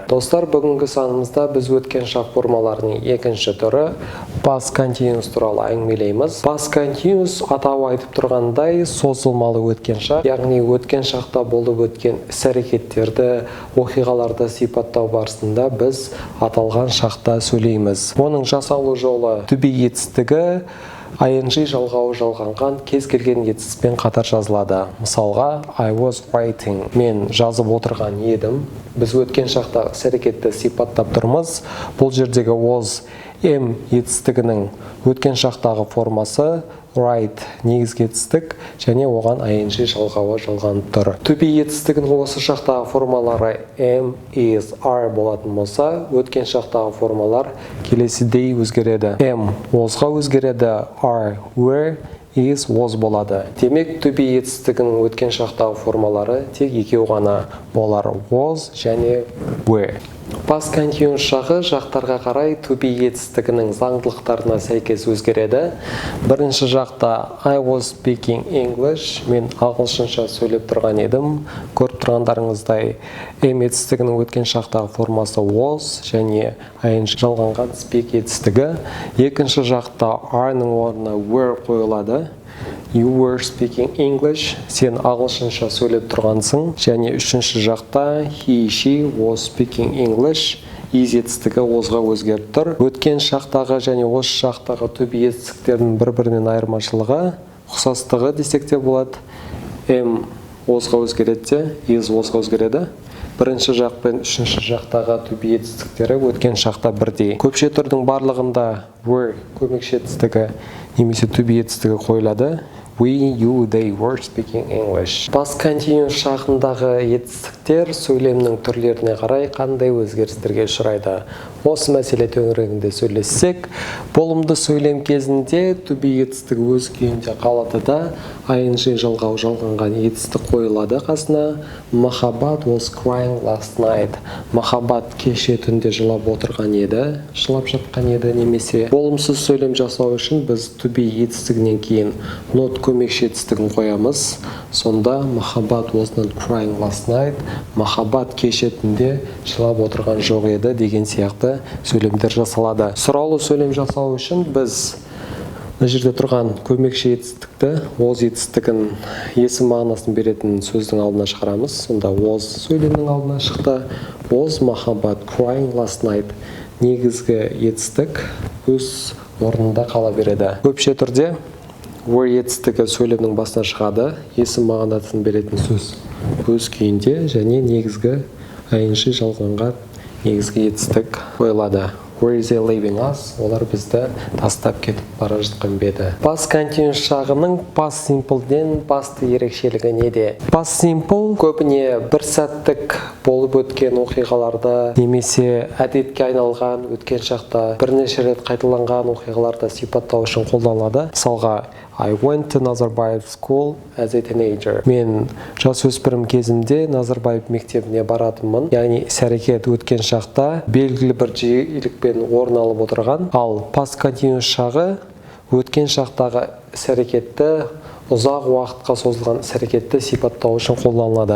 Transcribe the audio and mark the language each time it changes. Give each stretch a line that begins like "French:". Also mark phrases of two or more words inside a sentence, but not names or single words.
Kazakh: Достар, бүгінгі санымызда біз өткен шақ формаларының екінші түрі
English: past continuous
Kazakh: туралы әңгімелейміз.
English: Past continuous
Kazakh: атауы айтып тұрғандай созылмалы өткен шақ, яғни өткен шақта болып өткен іс-әрекеттерді, оқиғаларды сипаттау барысында біз аталған шақта сөйлейміз. Оның жасалу жолы
English: to be
Kazakh: етістігі ing жалғауы жалғанған кез келген етістікпен қатар жазылады. Мысалға,
English: I was writing.
Kazakh: Мен жазып отырған едім. Біз өткен шақта іс-әрекетті сипаттап тұрмыз. Бұл жердегі was етістігінің өткен шақтағы формасы write негізгі етістік және оған ing жалғауы жалғанып тұр.
English: To be
Kazakh: етістігінің осы шақтағы формалары
English: am, is, are
Kazakh: болатын болса, өткен шақтағы формалар келесідей өзгереді. Am wasға өзгереді,
English: are were, is was
Kazakh: болады. Демек,
English: to be
Kazakh: етістігінің өткен шақтағы формалары тек екеу ғана болар, was және were.
English: Past continuous
Kazakh: шағы жақтарға қарай
English: to be
Kazakh: етістігінің заңдылықтарына сәйкес өзгереді. Бірінші жақта
English: I was speaking English,
Kazakh: мен ағылшынша сөйлеп тұрған едім. Көріп тұрғандарыңыздай am етістігінің өткен шақтағы формасы was және ing жалғанған speak етістігі. Екінші жақта are-ның орнына were қойылады.
English: You were speaking English,
Kazakh: сен ағылшынша сөйлеп тұрғансың. Және үшінші жақта
English: he, she was speaking English, is
Kazakh: етістігі wasға өзгеріп тұр. Өткен шақтағы және осы шақтағы
English: to be
Kazakh: етістіктердің бір-бірінен айырмашылығы, ұқсастығы десек те болады. Am wasға өзгереді, is wasға өзгереді. Бірінші жақ пен үшінші жақтағы
English: to be
Kazakh: етістіктері өткен шақта бірдей. Көпше түрдің барлығында were көмекші етістігі немесе
English: to be
Kazakh: етістігі қойылады.
English: We, you, they were speaking English. Past continuous
Kazakh: шағындағы етістіктер сөйлемнің түрлеріне қарай қандай өзгерістерге ұшырайды. Осы мәселе төңірегінде сөйлессек, болымды сөйлем кезінде
English: to be
Kazakh: етістігі өз күйінде қалады да, ing жалғау жалғанған етістік қойылады қасына.
English: Махаббат was crying last night.
Kazakh: Махаббат кеше түнде жылап отырған еді, жылап жатқан еді немесе. Болымсыз сөйлем жасау үшін біз
English: to be
Kazakh: етістігінен кейін not көмекші етістігін қоямыз.
English: Сонда махаббат was not crying last night.
Kazakh: Махаббат кеше түнде жылап отырған жоқ еді деген сияқты сөйлемдер жасалады. Сұраулы сөйлем жасау үшін біз мына жерде тұрған көмекші етістікті was етістігін есім мағынасын беретін сөздің алдына шығарамыз. Сонда was сөйлемнің алдына шықты.
English: Was махаббат crying last night.
Kazakh: Негізгі етістік өз орнында қала береді. Көпше түрде were етістігі сөйлемнің басына шығады. Есім мағынасын беретін сөз өз күйінде және негізгі ing жалғанған негізгі етістік қойылады.
English: Where is they leaving us?
Kazakh: Олар бізді тастап кетіп бара жатқан беді.
English: Past continuous
Kazakh: шағының
English: past simple'ден
Kazakh: басты ерекшелігі неде?
English: Past simple
Kazakh: көбіне бір сәттік болып өткен оқиғаларды немесе әдетке айналған өткен шақта бірнеше рет қайталанған оқиғаларды сипаттау үшін қолданылады. Мысалға,
English: I went to Назарбаев school as a teenager.
Kazakh: Мен жасөспірім кезімде Назарбаев мектебіне баратынмын. Яғни іс-әрекет өткен шақта белгілі бір жиілікпен орын алып отырған. Ал
English: past continuous
Kazakh: шағы өткен шақтағы іс-әрекетті ұзақ уақытқа созылған іс-әрекетті сипаттау үшін қолданылады.